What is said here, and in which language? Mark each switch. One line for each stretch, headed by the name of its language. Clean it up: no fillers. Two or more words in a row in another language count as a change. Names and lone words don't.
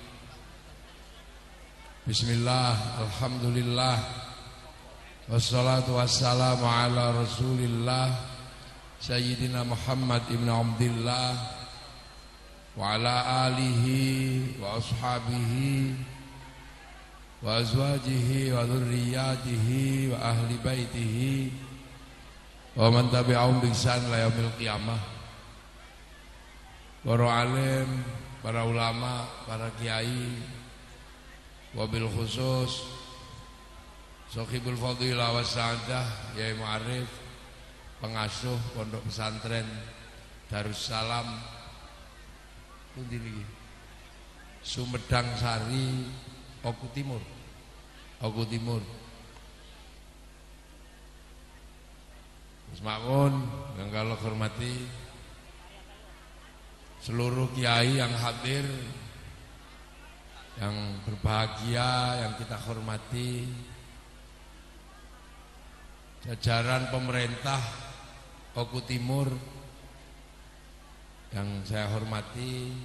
Arabic: بسم الله، الحمد لله، والصلاة والسلام على رسول الله سيدنا محمد بن عبد الله وعلى آله وأصحابه وأزواجه وذريته وأهل بيته ومن تبعهم بإحسان إلى يوم القيامة.
Indonesian: Para alim, para ulama, para kiai,
Arabic: وبالخصوص صاحب الفضيلة والسعادة
Indonesian: Yai Mu'arif, pengasuh pondok pesantren Darussalam
Javanese: pundi niki
Indonesian: Sumedang Sari Oku Timur. Bismillah, yang kalau hormati seluruh kiai yang hadir, yang berbahagia, yang kita hormati, jajaran pemerintah Oku Timur yang saya hormati,